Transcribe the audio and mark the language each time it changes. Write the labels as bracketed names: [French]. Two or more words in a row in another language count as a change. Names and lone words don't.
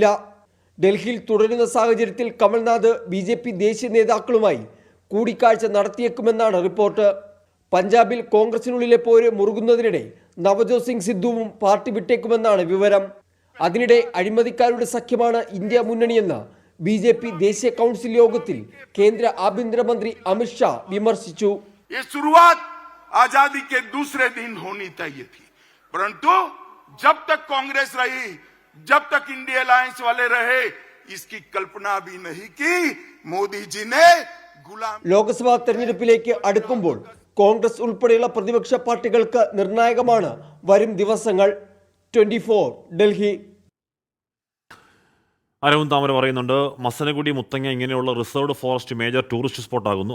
[Malayalam] ഡൽഹിയിൽ തുടരുന്ന സാഹചര്യത്തിൽ കമൽനാഥ് BJP ദേശീയ നേതാക്കളുമായി കൂടിക്കാഴ്ച നടത്തിയേക്കുമെന്നാണ് റിപ്പോർട്ട്. പഞ്ചാബിൽ കോൺഗ്രസിനുള്ളിലെ പോര് മുറുകുന്നതിനിടെ നവജോത് സിംഗ് സിദ്ധുവും പാർട്ടി വിട്ടേക്കുമെന്നാണ് വിവരം. അതിനിടെ അഴിമതിക്കാരുടെ സഖ്യമാണ് ഇന്ത്യ മുന്നണിയെന്ന് BJP ദേശീയ കൗൺസിൽ യോഗത്തിൽ കേന്ദ്ര ആഭ്യന്തരമന്ത്രി അമിത് ഷാ വിമർശിച്ചു. [Hindi] आजादी के दूसरे दिन होनी चाहिए थी, परंतु जब तक कांग्रेस रही, जब तक इंडिया अलायंस वाले रहे, इसकी कल्पना भी नहीं की. मोदी जी ने गुलाम. [Malayalam] ലോക്സഭാ തെരഞ്ഞെടുപ്പിലേക്ക് അടുക്കുമ്പോൾ കോൺഗ്രസ് ഉൾപ്പെടെയുള്ള പ്രതിപക്ഷ പാർട്ടികൾക്ക് നിർണായകമാണ് വരും ദിവസങ്ങൾ. 24 ഡൽഹി. അരവിന്ദ് താമര പറയുന്നുണ്ട്, മസനഗുഡി, മുത്തങ്ങ ഇങ്ങനെയുള്ള [English] reserved forest major tourist [Malayalam] സ്പോട്ടാകുന്നു.